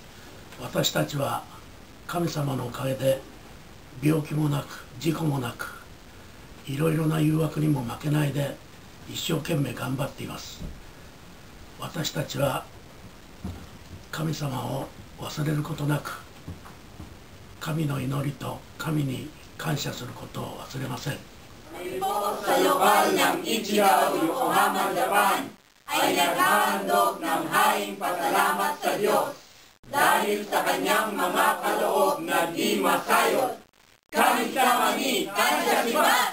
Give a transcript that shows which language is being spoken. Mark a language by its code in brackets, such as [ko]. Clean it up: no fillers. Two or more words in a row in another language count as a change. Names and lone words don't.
[ja] 私たちは神様のおかげで病気もなく事故もなく、いろいろな誘惑にも負けないで一生懸命頑張っています。私たちは神様を忘れることなく、神の祈りと神に感謝することを忘れません。 [tl] Sa lokal ng Ichigaw, Yokohama, Japan ay naghahandog ng haing pasalamat sa Diyos dahil sa kanyang mga kaloob na di masayot. [ja] 神様に感謝します!